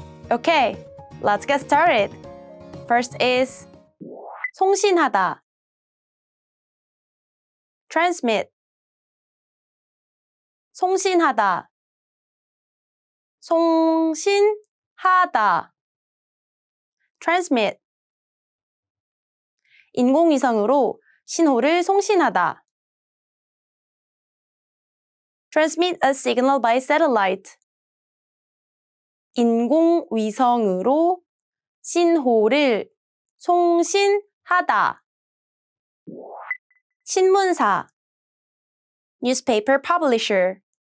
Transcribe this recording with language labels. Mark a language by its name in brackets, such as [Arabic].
[English] Okay, let's get started. First is [Korean] 송신하다, [English] transmit, 송신하다, 송신하다, transmit. [Korean] 인공위성으로 신호를 송신하다. [English] Transmit a signal by satellite. [Korean] 인공위성으로 신호를 송신하다. 신문사, [English] newspaper publisher.